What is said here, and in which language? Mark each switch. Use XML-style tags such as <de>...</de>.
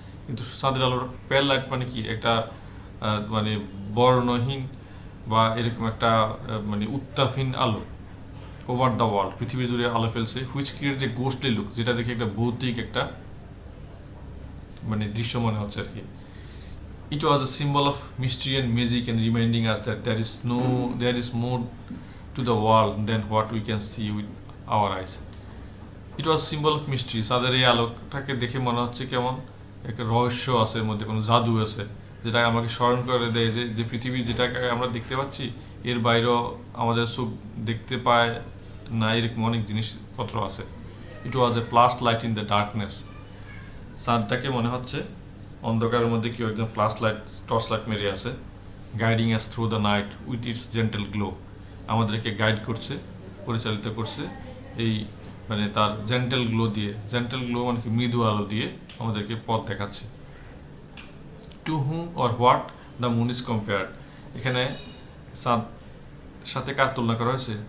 <bn>কিন্তু চাঁদের আলোর</bn> <en>pale light</en> <bn>মানে কি? একটা মানে বর্ণহীন বা এরকম একটা মানে উত্তাপহীন আলো,</bn> <en>over the world,</en> <bn>পৃথিবী জুড়ে আলো ফেলছে।</bn> <en>which create যে ghostly look,</en> <bn>যেটা দেখে একটা ভৌতিক একটা মানে দৃশ্য মনে হচ্ছে আর কি।</bn> <en>It was a symbol of mystery and magic and reminding us that there is more to the world than what we can see with our eyes. It was symbol of mystery.</en> <bn>চাঁদের এই আলোকটাকে দেখে মনে হচ্ছে কেমন একটা রহস্য আছে, এর মধ্যে কোনো জাদু আছে, যেটা আমাকে স্মরণ করে দেয় যে পৃথিবী যেটাকে আমরা দেখতে পাচ্ছি, এর বাইরেও আমাদের চোখ দেখতে পায় না, এরকম অনেক জিনিসপত্র আছে।</bn> <en>It was a flash light in the darkness.</en> <bn>চাঁদটাকে মনে হচ্ছে অন্ধকারের মধ্যে কেউ একদম টর্চ লাইট মেরে আছে।</bn> <en>guiding us through the night with its gentle glow,</en> <bn>আমাদেরকে গাইড করছে, পরিচালিত করছে এই মানে তার জেন্টেল গ্লো দিয়ে। জেন্টেল গ্লো মানে কি? মৃদু আলো দিয়ে আমাদেরকে পথ দেখাচ্ছে।</bn> <en>to whom or what the moon is compared,</en> <bn>এখানে চাঁদ সাথে কার তুলনা করা হয়েছে?</bn>